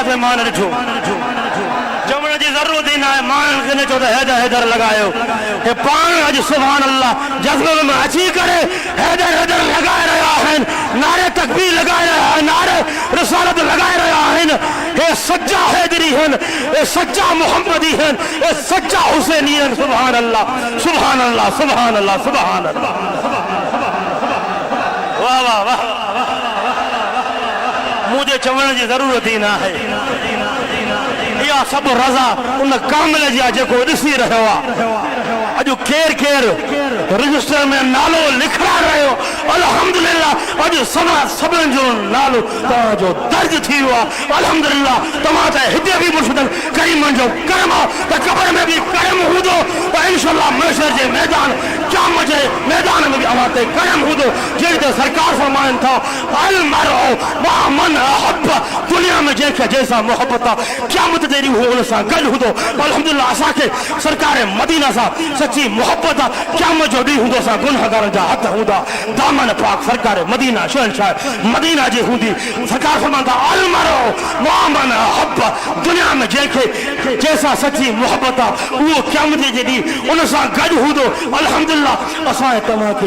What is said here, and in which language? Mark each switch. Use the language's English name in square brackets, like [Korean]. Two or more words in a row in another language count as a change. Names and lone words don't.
[Sindhi] में मां न ॾिठो चवण जी ज़रूरत ई न आहे माण्हुनि खे न चओ त हैदर लॻायो हे पाण अॼु [Arabic] سبحان الله [Sindhi] जज्बे में अची करे हैदर लॻाए रहिया आहिनि नारे तकबीर लॻाए रहिया आहिनि नारे रिसालत लॻाए रहिया आहिनि हे सच्चा हैदरी आहिनि हे सच्चा मोहम्मदी आहिनि हे सच्चा हुसैनी आहिनि [Arabic] سبحان الله سبحان الله سبحان الله سبحان الله [Sindhi] वाह वाह वाह मुझे चवण जी ज़रूरत ही ना है या सब रज़ा उन कामिल जी जेको ॾिसी रहियो आहे अॼु केर केर रजिस्टर में नालो लिखा रहियो अल्हम्दुलिल्लाह अॼु सभिनि जो नालो तव्हांजो दर्ज थी वियो आहे अल्हम्दुलिल्लाह तव्हां त हिते बि मुर्शिदन करीमन जो करम आहे त क़बर में बि करम हूंदो त इंशाअल्लाह महशर जे मैदान क़यामत जे मैदान में बि अव्हां ते करम हूंदो जहिड़ी त सरकार फरमाइनि था [Arabic] المرء مع من أحب [Sindhi] दुनिया में जंहिंखे जंहिंसां मोहबत आहे क़यामत जे ॾींहुं हुन सां गॾु हूंदो अल्हम्दुलिल्लाह असांखे सरकार मदीना सां सच्ची मोहब्बत आहे क़यामत जो ॾींहुं हूंदो असां गुनाहगारनि जा हथ हूंदा दामन पाक सरकार मदीना शहंशाह मदीना जी हूंदी सरकार फरमाईंदा [Arabic] المرء مع من أحب [Sindhi] दुनिया में जंहिंखे जंहिंसां सच्ची मोहब्बत आहे उहो क़यामत जे ॾींहुं उन सां गॾु हूंदो अल्हम्दुलिल्लाह असां तव्हांखे